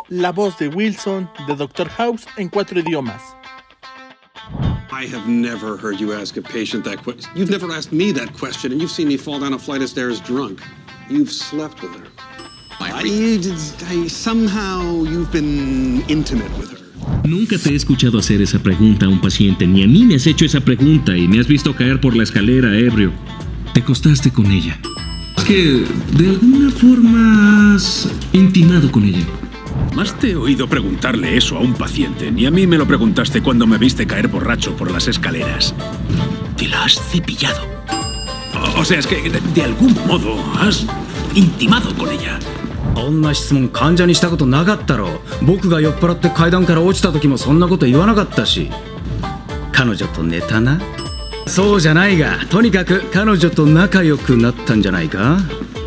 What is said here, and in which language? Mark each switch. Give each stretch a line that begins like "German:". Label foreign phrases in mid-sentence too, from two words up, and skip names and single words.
Spanish: La voz de Wilson de Dr. House en 4 idiomas.
English: I have never heard you ask a patient that question. You've never asked me that question, and you've seen me fall down a flight of stairs drunk. You've slept with her. Somehow you've been intimate with her.
Spanish: Nunca te he escuchado hacer esa pregunta a un paciente, ni a mí me has hecho esa pregunta y me has visto caer por la escalera ebrio. Te acostaste con ella. Es que de alguna forma has intimado con ella. Más te he oído preguntarle eso a un paciente, ni a mí me lo preguntaste cuando me viste caer borracho por las escaleras. Te la has cepillado. O sea, es que de algún modo has intimado con ella.
Japanese: そんな質問患者にしたことなかったろ。僕が酔っ払って階段から落ちた時もそんなこと言わなかったし。彼女と寝たな。そうじゃないが、とにかく彼女と仲良くなったんじゃないか。